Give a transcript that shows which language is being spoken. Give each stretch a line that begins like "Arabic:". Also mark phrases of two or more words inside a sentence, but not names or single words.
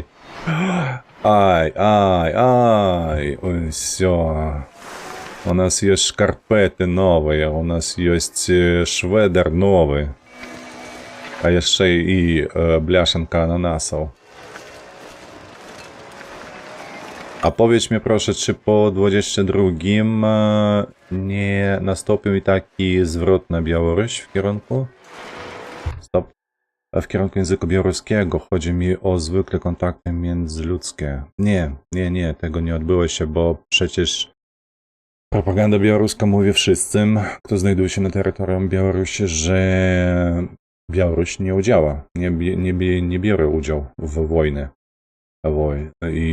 Belarusian: Ай, ой, всё. У нас ёсць шкарпеты новыя, у нас ёсць шведер новы. А яшчэ і бляшанка ананасаў.
Polish: А powiedz mi proszę, czy po 22 nie nastąpił i taki zwrot na Białoruś w kierunku? Stop. W kierunku języka białoruskiego. Chodzi mi o zwykłe kontakty międzyludzkie. Nie, tego nie odbyło się, bo przecież propaganda białoruska mówi wszystkim, kto znajduje się na terytorium Białorusi, że Białoruś nie udziała, nie biorę udział w wojnie.